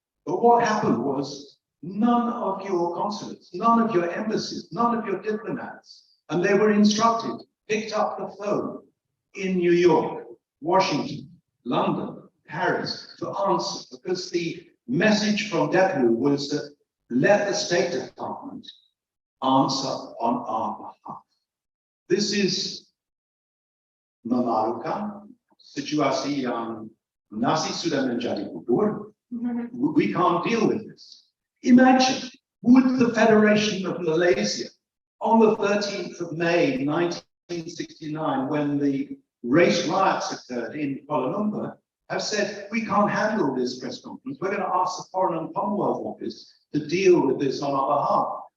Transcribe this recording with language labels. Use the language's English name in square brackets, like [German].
[English] But what happened was none of your consulates, none of your embassies, none of your diplomats, and they were instructed, picked up the phone in New York, Washington, London, Paris to answer, because the message from DEPU was that let the State Department answer on our behalf. This is [Malay] memalukan, situasi yang nasi sudah menjadi bubur. [English] We can't deal with this. Imagine, would the Federation of Malaysia, on the 13th of May, 1969, when the race riots occurred in Kuala Lumpur, have said, we can't handle this press conference. We're going to ask the Foreign and Commonwealth Office to deal with this on our behalf.